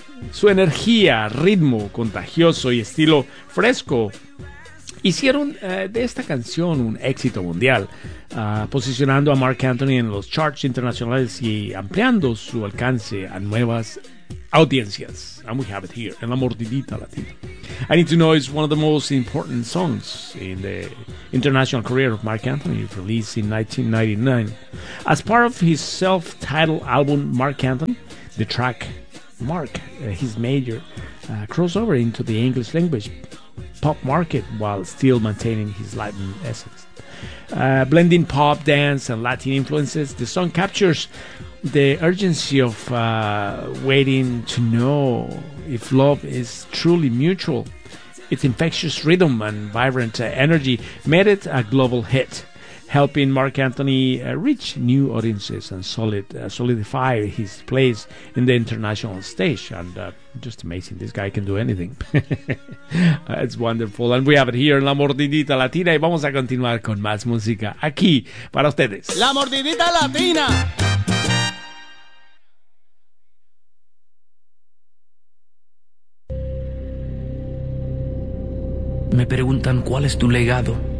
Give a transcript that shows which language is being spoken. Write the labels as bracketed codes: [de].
[es] Su energía, ritmo contagioso y estilo fresco hicieron de esta canción un éxito mundial, posicionando a Marc Anthony en los charts internacionales y ampliando su alcance a nuevas audiencias. [en] And we have it here, en La Mordidita Latina. I Need to Know is one of the most important songs in the international career of Marc Anthony, released in 1999. As part of his self-titled album, Marc Anthony, the track marked his major crossover into the English language pop market while still maintaining his Latin essence. Blending pop, dance, and Latin influences, the song captures the urgency of waiting to know if love is truly mutual. Its infectious rhythm and vibrant energy made it a global hit, helping Marc Anthony reach new audiences and solidify his place in the international stage. And just amazing, this guy can do anything. It's wonderful. And we have it here in La Mordidita Latina. [es] Y vamos a continuar con más música aquí para ustedes. La Mordidita Latina. Me preguntan cuál es tu legado.